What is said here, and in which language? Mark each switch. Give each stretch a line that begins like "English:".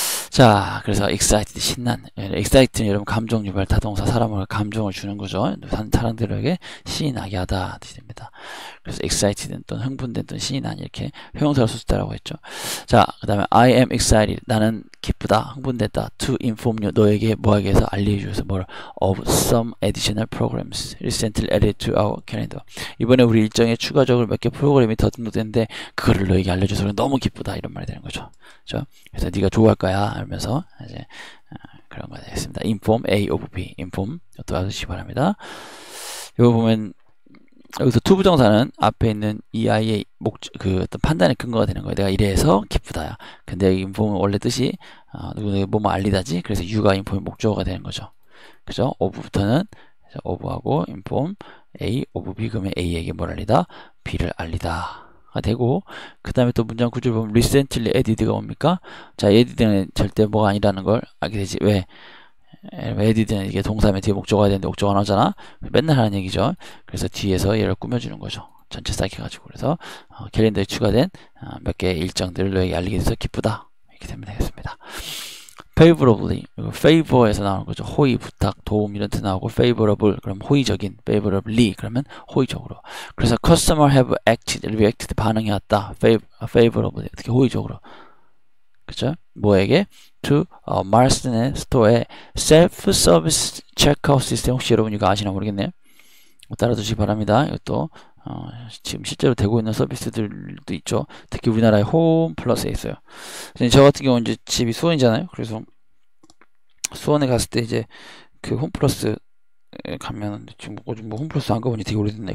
Korean: 자, 그래서 excited, 신난. excited는 여러분 감정 유발 타동사, 사람을 감정을 주는 거죠. 사람들에게 신이 나게 하다 뜻이 됩니다. 그래서 excited는 또는 흥분된 또는 신이 난, 이렇게 형용사를 썼다라고 했죠. 자, 그 다음에
English: I am excited.
Korean: 나는 기쁘다, 흥분됐다.
English: to inform you.
Korean: 너에게 뭐하게 해서 알려주셔서 뭘
English: of some additional programs recently added to our calendar.
Korean: 이번에 우리 일정에 추가적으로 몇 개 프로그램이 더 등록됐는데 그거를 너에게 알려줘서 너무 기쁘다, 이런 말이 되는 거죠. 그렇죠? 그래서 네가 좋아할 거야 하면서 이제 그런 거 되겠습니다.
English: inform A of B,
Korean: inform 또 알아두시기 바랍니다. 여기 보면 여기서 투부정사는 앞에 있는 EI의 그 어떤 판단의 근거가 되는 거예요. 내가 이래서 기쁘다야. 근데 inform은 원래 뜻이 누구에게 뭐뭐 알리다지. 그래서 U가 inform의 목적어가 되는 거죠. 그죠? of부터는 of하고
English: inform A of B,
Korean: 그러면 A에게 뭘 알리다? B를 알리다 가 되고, 그 다음에 또 문장 구조를 보면
English: recently added
Korean: 가 뭡니까? 자, added는 절대 뭐가 아니라는 걸 알게 되지. 왜? added는 이게 동사면 뒤에 목적어가 되는데 목적어가 나오잖아. 맨날 하는 얘기죠. 그래서 뒤에서 얘를 꾸며주는 거죠. 전체 쌓여가지고. 그래서 캘린더에 추가된 몇 개의 일정들을 너에게 알리게 돼서 기쁘다, 이렇게 되면 되겠습니다. favorably, favor에서 나오는 거죠. 호의, 부탁, 도움 이런 뜻 나오고, favorable 그럼 호의적인, favorably 그러면 호의적으로. 그래서
English: customer have acted, reacted
Korean: 반응해왔다. favorably 어떻게 호의적으로, 그죠? 뭐에게? to Marsden의 스토어의 self-service checkout 시스템. 혹시 여러분 이거 아시나 모르겠네요. 따라두시기 바랍니다. 이것도 지금 실제로 되고 있는 서비스들도 있죠. 특히 우리나라의 홈 플러스에 있어요. 저 같은 경우는 이제 집이 수원이잖아요. 그래서 수원에 갔을 때 이제 그 홈 플러스 가면, 지금 뭐 홈플러스 안 가보니 되게 오래됐네.